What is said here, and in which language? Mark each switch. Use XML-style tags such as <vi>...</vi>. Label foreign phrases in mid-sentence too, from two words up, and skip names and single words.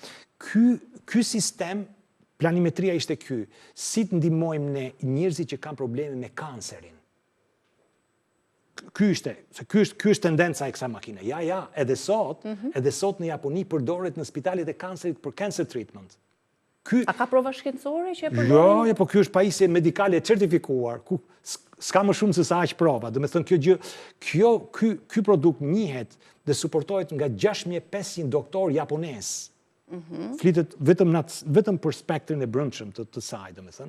<sq>Ky sistem, planimetria ishte ky, si të ndihmojmë ne njerëzit që kanë probleme me kancerin. Ky është tendenca e kësaj makine. Edhe sot në Japoni përdoret në spitalet e kancerit për</sq> <en>cancer treatment.</en> <sq>A ka prova shkencore që e përdorin? Jo, po ky është pajisje medikale certifikuar, ku s'ka më shumë se sa aq prova. Do të thënë ky produkt njihet dhe suportohet nga 6500 doktor japonez. Flitet vetëm për spektrin e brendshëm të saj, do të thënë.</sq>